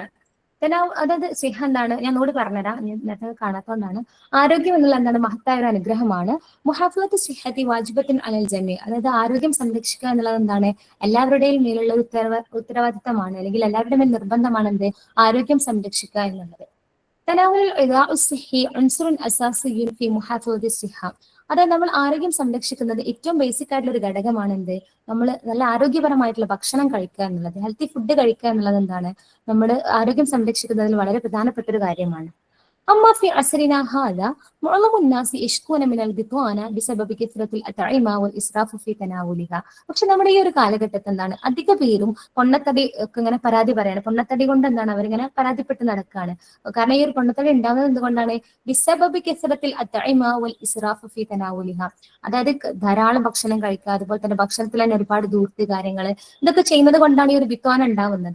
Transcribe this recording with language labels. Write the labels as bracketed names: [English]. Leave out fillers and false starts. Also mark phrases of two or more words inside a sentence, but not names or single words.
[Malayalam] അതായത് സിഹ എന്താണ്, ഞാൻ നോട് പറഞ്ഞുതരാം, നേരത്തെ കാണാത്തതുകൊണ്ടാണ്. ആരോഗ്യം എന്നുള്ള എന്താണ്, മഹത്തായ ഒരു അനുഗ്രഹമാണ്. [Arabic] محافظة الصحة واجبة على الجميع. [Malayalam] അതായത് ആരോഗ്യം സംരക്ഷിക്കുക എന്നുള്ളത് എന്താണ്, എല്ലാവരുടെയും മേലുള്ള ഒരു ഉത്തരവാദിത്തമാണ്, അല്ലെങ്കിൽ എല്ലാവരുടെ മേൽ നിർബന്ധമാണ് എന്ത്, ആരോഗ്യം സംരക്ഷിക്കുക എന്നുള്ളത്. [Arabic] تناول الغذاء الصحي عنصر أساسي في محافظة الصحة. [Malayalam] അതായത് നമ്മൾ ആരോഗ്യം സംരക്ഷിക്കുന്നത് ഏറ്റവും ബേസിക് ആയിട്ടുള്ള ഒരു ഘടകമാണ് എന്ത്, നമ്മൾ നല്ല ആരോഗ്യപരമായിട്ടുള്ള ഭക്ഷണം കഴിക്കുക എന്നുള്ളത്, [English] healthy food [Malayalam] കഴിക്കുക എന്നുള്ളത് എന്താണ്, നമ്മുടെ ആരോഗ്യം സംരക്ഷിക്കുന്നതിൽ വളരെ പ്രധാനപ്പെട്ട ഒരു കാര്യമാണ്. [Arabic] أما في عصرنا هذا معظم الناس يشكون من البطانة بسبب كثرة الأطعمة والإسراف في تناولها. [Malayalam] പക്ഷെ നമ്മുടെ ഈ ഒരു കാലഘട്ടത്തിൽ എന്താണ്, അധിക പേരും പൊണ്ണത്തടി ഒക്കെ ഇങ്ങനെ പരാതി പറയാണ്. പൊണ്ണത്തടി കൊണ്ട് എന്താണ്, അവരിങ്ങനെ പരാതിപ്പെട്ട് നടക്കുകയാണ്. കാരണം ഈ ഒരു പൊണ്ണത്തടി ഉണ്ടാകുന്നത് എന്തുകൊണ്ടാണ്, [Arabic] بسبب كثرة الأطعمة والإسراف في تناولها. [Malayalam] അതായത് ധാരാളം ഭക്ഷണം കഴിക്കുക, അതുപോലെ തന്നെ ഭക്ഷണത്തിൽ തന്നെ ഒരുപാട് ദൂർത്ത് കാര്യങ്ങൾ, ഇതൊക്കെ ചെയ്യുന്നത് കൊണ്ടാണ് ഈ ഒരു ബിത്വാന ഉണ്ടാവുന്നത്.